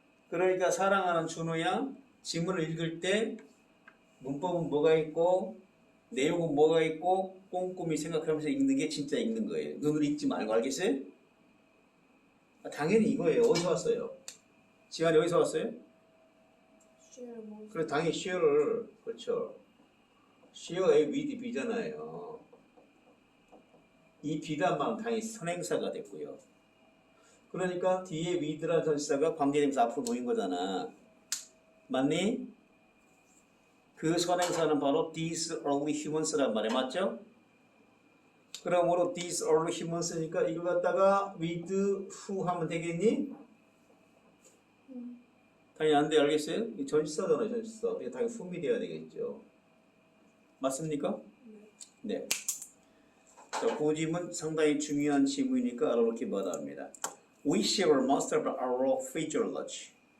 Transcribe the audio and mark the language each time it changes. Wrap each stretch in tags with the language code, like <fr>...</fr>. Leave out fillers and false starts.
<ko>그러니까 사랑하는 준호야 지문을 읽을 때 문법은 뭐가 있고 내용은 뭐가 있고 꼼꼼히 생각하면서 읽는 게 진짜 읽는 거예요. 눈으로 읽지 말고 알겠어요? 당연히 이거예요. 어디서 왔어요? 지환이 어디서 왔어요?</ko> <en>share most.</en> <ko>그래 당연히 share를 그렇죠. share의 with B잖아요. 이 B단만 당연히 선행사가 됐고요. 그러니까 뒤에 with라는 전치사가 관계되면서 앞으로 보인 거잖아. 맞니? 그 선행사는 바로</ko> <en>these early humans</en> <ko>란 말에 맞죠? 그러므로</ko> <en>these early humans</en> <ko>니까 이걸 갖다가</ko> <en>with who</en> <ko>하면 되겠니? 당연히 안 돼, 알겠어요? 이 전치사잖아요, 전치사. 그러니까 당연히 whom이 돼야 되겠죠. 맞습니까? 네. 자, 그 지문 상당히 중요한 지문이니까 알아놓기 바랍니다.</ko> <en>We share most of our physiology.</en>